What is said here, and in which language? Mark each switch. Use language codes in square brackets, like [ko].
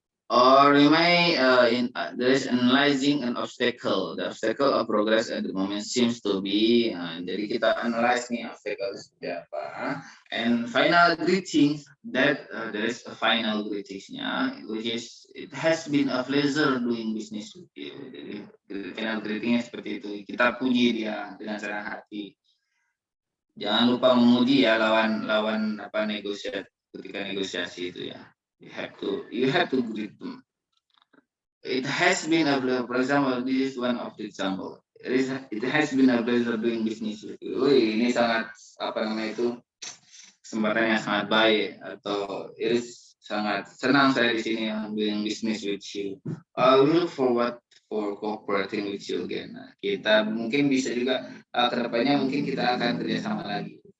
[en] Or you may there is analyzing an obstacle. The obstacle of progress at the moment seems to be. [id] Jadi kita analyze nih obstacle seperti apa. [en] And final greeting, that there is a final greetingsnya, which is it has been a pleasure doing business with you. [id] Jadi final greetingnya seperti itu. Kita puji dia dengan senang hati. Jangan lupa memuji ya lawan apa negosiasi ketika negosiasi itu ya. [en] You have to greet them. It has been a pleasure. For example, this is one of the example. It has been a pleasure doing business with you. [id] Wih, ini sangat apa namanya itu kesempatan yang sangat baik, atau [en] it is [id] sangat senang saya di sini [en] doing business with you. I will look forward for cooperating with you again. [id] Nah, kita mungkin bisa juga kedepannya mungkin kita akan kerjasama lagi.